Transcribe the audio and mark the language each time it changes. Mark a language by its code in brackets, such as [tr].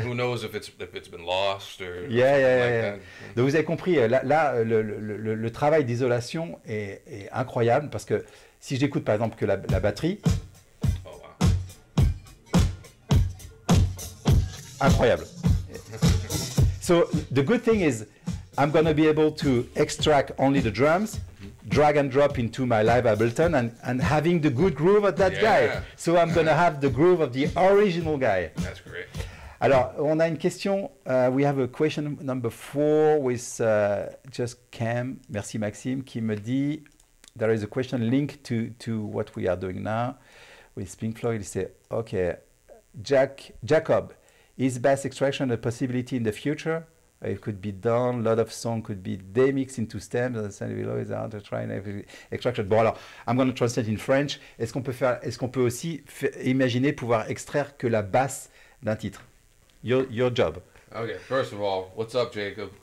[en] who knows if it's been lost or Yeah. that. [fr] Donc vous avez compris, là le travail d'isolation est incroyable, parce que si j'écoute par exemple que la batterie, [en] Oh wow. [fr] incroyable. [en] So the good thing is I'm going to be able to extract only the drums, drag and drop into my live Ableton, and having the good groove of that guy. So I'm going to have the groove of the original guy. That's great. [fr] Alors, on a une question. [en] We have a question number 4 with just Cam. [fr] Merci Maxime, qui me dit, [en] there is a question linked to what we are doing now with Pink Floyd. He said, okay, Jacob, is bass extraction a possibility in the future? It could be done. A lot of songs could be demixed into stems. As I said below, is hard to try and extraction. [fr] Bon alors, [en] I'm going to translate in French. [fr] Est-ce qu'on peut aussi imaginer pouvoir extraire que la basse d'un titre? [en] Your job. Okay, first of all, what's up, Jacob?